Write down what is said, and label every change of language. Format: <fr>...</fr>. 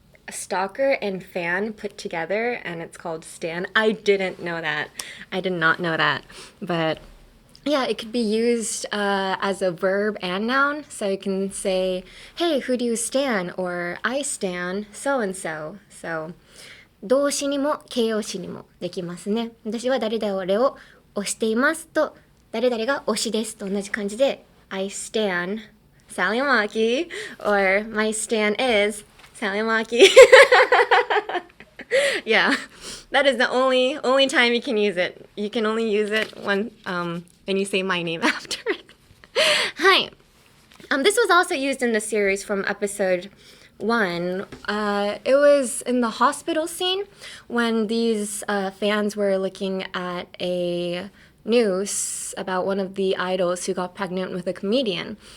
<en>stalker and fan put together, and it's called stan. I didn't know that. I did not know that. But yeah, it could be used as a verb and noun. So you can say, hey, who do you stan? Or I stan so and so.</en> <ja>So 動詞にも形容詞にもできますね。私は誰々を推していますと、誰々が推しですと同じ感じで、</ja> <en>I stan Sally Amaki, or my stan is Sally Amaki. Yeah, that is the only time you can use it. You can only use it when you say my name after it.</en> <ja>はい。</ja> <en>This was also used in the series from episode 1. It was in the hospital scene when these fans were looking at a news about one of the idols who got pregnant with a comedian.</en>